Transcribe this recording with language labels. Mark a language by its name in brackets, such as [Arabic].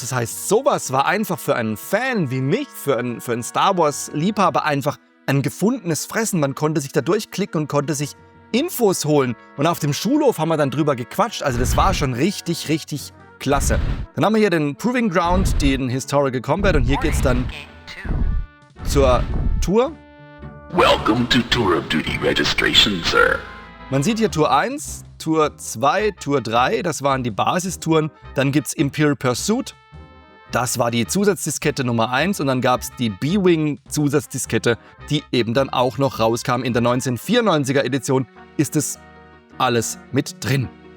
[German] Das heißt, sowas war einfach für einen Fan wie mich, für einen Star Wars-Liebhaber einfach ein gefundenes Fressen. Man konnte sich da durchklicken und konnte sich Infos holen. Und auf dem Schulhof haben wir dann drüber gequatscht. Also das war schon richtig, richtig klasse. Dann haben wir hier den Proving Ground, den Historical Combat. Und hier geht's dann zur Tour. [English] Welcome to Tour of Duty Registration, Sir. [German] Man sieht hier Tour 1, Tour 2, Tour 3. Das waren die Basistouren. Dann gibt's Imperial Pursuit. Das war die Zusatzdiskette Nummer 1 und dann gab es die B-Wing Zusatzdiskette, die eben dann auch noch rauskam. In der 1994er Edition ist es alles mit drin.